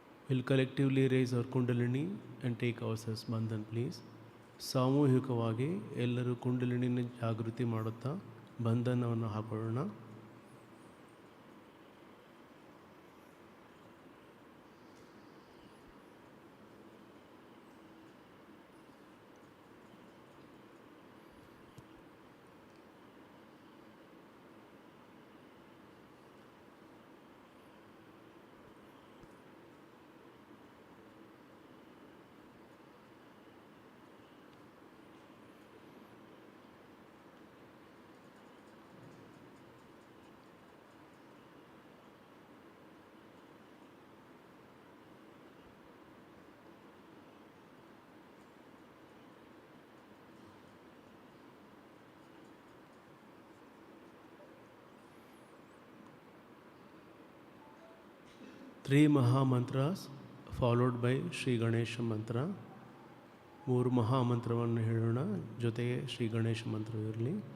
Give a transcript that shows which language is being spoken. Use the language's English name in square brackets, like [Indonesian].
[English] We'll collectively raise our Kundalini and take ourselves Bandhan, please. [Kannada] ಸಾಮೂಹಿಕವಾಗಿ ಎಲ್ಲರೂ ಕುಂಡಲಿನಿನ ಜಾಗೃತಿ ಮಾಡುತ್ತಾ ಬಂಧನವನ್ನು ಹಾಕೊಳ್ಳೋಣ. [English] Three Maha Mantras followed by Sri Ganesha Mantra. [Kannada] ಮೂರು ಮಹಾಮಂತ್ರವನ್ನು ಹೇಳೋಣ, ಜೊತೆಗೆ ಶ್ರೀ ಗಣೇಶ ಮಂತ್ರ ಇರಲಿ.